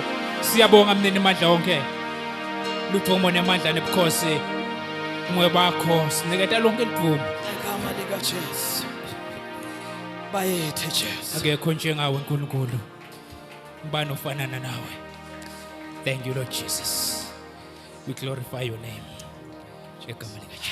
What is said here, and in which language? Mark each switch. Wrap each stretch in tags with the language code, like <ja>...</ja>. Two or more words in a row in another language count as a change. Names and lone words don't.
<ss>Siyabonga mnini mandla wonke, luthomo nemandla nebukhosi umoya bakho siniketa lonke lithuba</ss> <zu>Ngegama lika Jesu bayethe Jesu. akekho njengawe Nkulunkulu, ubani ofanana nawe.</zu> <en>Thank you Lord Jesus, we glorify your name.</en> <zu>Ngegama lika Jesu.</zu>